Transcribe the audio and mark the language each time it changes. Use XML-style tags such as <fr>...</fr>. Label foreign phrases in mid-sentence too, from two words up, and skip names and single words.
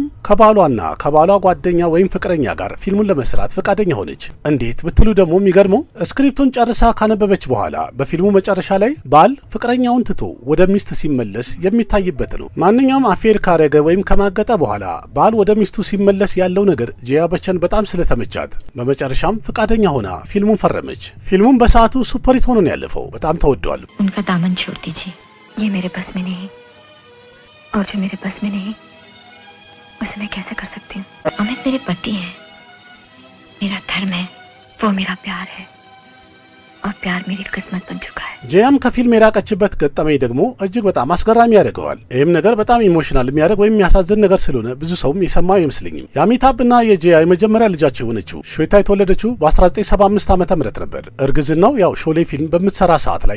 <am>ከባሏና ከባሏ ጓደኛ ወይም ፍቅረኛ ጋር ፊልሙን ለመስራት ፈቃደኛ ሆነች። እንዴት ብትሉ ደግሞ የሚገርመው ስክሪፕቱን ጨርሳ ካነበበች በኋላ በፊልሙ መጨረሻ ላይ ባል ፍቅረኛውን ትቶ ወደ ሚስት ሲመለስ የሚታይበት ነው። ማንኛውም አፌር ካረገ ወይም ከማገጠ በኋላ ባል ወደ ሚስቱ ሲመለስ ያለው ነገር ጂያ በቸን በጣም ስለተመቻት በመጨረሻም ፈቃደኛ ሆና ፊልሙን ፈረመች። ፊልሙን በሰዓቱ</am> <en>super hit</en> <am>ሆኖ ነው ያለፈው። በጣም ተወዷል።</am> <hi>उनका दामन छोड़ दीजिए, ये मेरे बस में नहीं और जो मेरे बस में नहीं उसे मैं कैसे कर सकती हूँ। अमित मेरे पति हैं, मेरा धर्म है, वो मेरा प्यार है और प्यार मेरी किस्मत बन चुका है።</hi> <am>ጂያም ከፊልም የራቀችበት ገጠመኝ ደግሞ እጅግ በጣም አስገራሚ ያደርገዋል። ይህም ነገር በጣም ኢሞሽናል የሚያደርግ ወይም የሚያሳዝን ነገር ስለሆነ ብዙ ሰውም የሰማው አይመስለኝም። የአሚታብና የጂያ የመጀመሪያ ልጃቸው የሆነችው ಶ್ವೇತಾ የተወለደችው በ1975 ዓ.ም ነበር። እርግዝናው ያው ሾሌ ፊልም በምትሰራ ሰዓት ላይ</am>